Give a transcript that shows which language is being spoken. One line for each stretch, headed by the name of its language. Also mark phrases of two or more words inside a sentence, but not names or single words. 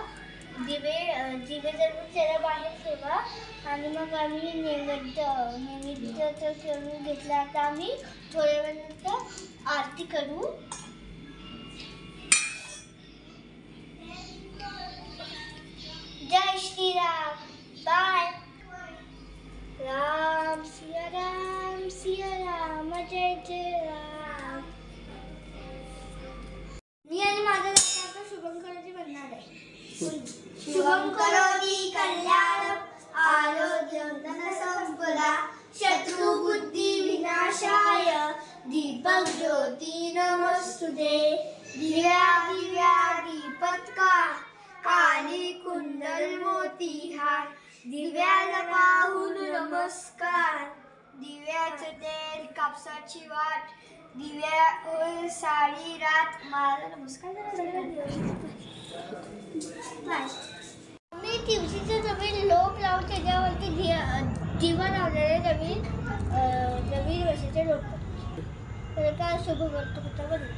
Marathi: दिवे जळवून त्याला बाहेर ठेवा आणि मग आम्ही नैवेद्य तर ठेवून घेतला. आता आम्ही थोड्या वेळानंतर आरती करू. जय श्रीराम. बाय.
Hindi: राम सिया राम जय जय राम.
Marathi: मी आणि माझ्या लग्नाचा शुभंकरोती म्हणणार आहे.
Sanskrit: शुभंकरोती कल्याणम आरोग्यम धनसंपदा शत्रुबुद्धी विनाशाय दीपक ज्योती नमस्तुते.
Marathi: दिव्या दीपत्का काली कुंडल मोती हार दिव्याला पाहून नमस्कार. दिव्याचं तेल कापसाची वाट दिव्या साडी रात मला नमस्कार. मी तुळशीचं जमीन लोक लावून त्याच्यावरती दिवा लावलेले नवीन वर्षाचे लोक तर काय शुभ करतो कुठं बघ.